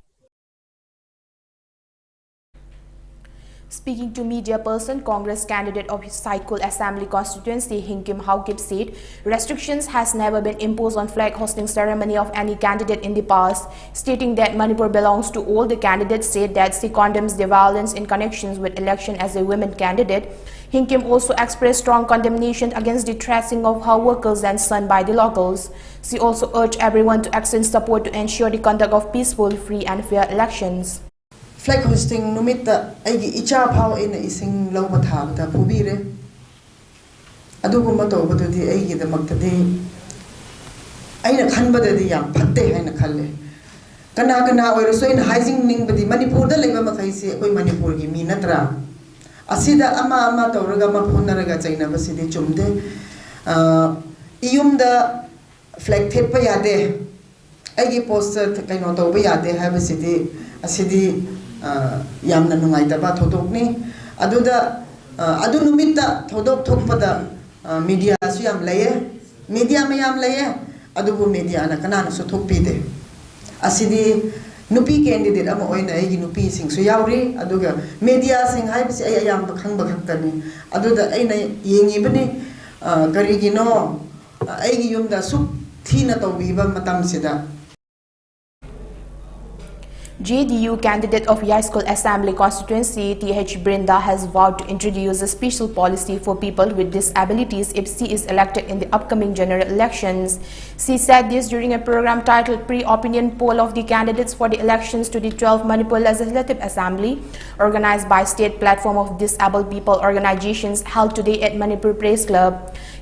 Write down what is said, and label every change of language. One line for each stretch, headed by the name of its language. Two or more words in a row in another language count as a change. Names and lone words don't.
English: Speaking to media person, Congress candidate of Saikul Assembly constituency, Hinkim Haukip, said restrictions has never been imposed on flag hosting ceremony of any candidate in the past, stating that Manipur belongs to all the candidates, said that she condemns the violence in connections with election as a women candidate. Hinkim also expressed strong condemnation against the tracing of her workers and son by the locals. She also urged everyone to extend support to ensure the conduct of peaceful, free and fair elections. Flag hosting
Manipuri: numita aigi icha phao in ising lo matha ta phubire aduguma to badudi aigi da maktadi aina khanbada di yam phatte haina khalle kana oiraso in haising ning badi Manipur da leba makai se koi Manipur gi mi natra asida ama tawraga ma phunaraga chaina basidi chumde iyumda flag thepa yade aigi poster kaino to ba yade ha basidi asidi yamna nungai taba thodokni aduda adu numita thodok thokpada media su yam laye media mayam laye adubu media na kana su thokpide asidi nupi candidate ama oina egi nupi sing su yauri aduga media sing haibsi ay ayam khangba khaktani aduda aina yengi bani karigino egi yumda su thina tawbiba matam sida.
English: JDU candidate of Yaskol Assembly constituency, TH Brinda, has vowed to introduce a special policy for people with disabilities if she is elected in the upcoming general elections. She said this during a program titled Pre-Opinion Poll of the Candidates for the Elections to the 12th Manipur Legislative Assembly, organized by State Platform of Disabled People Organizations, held today at Manipur Press Club.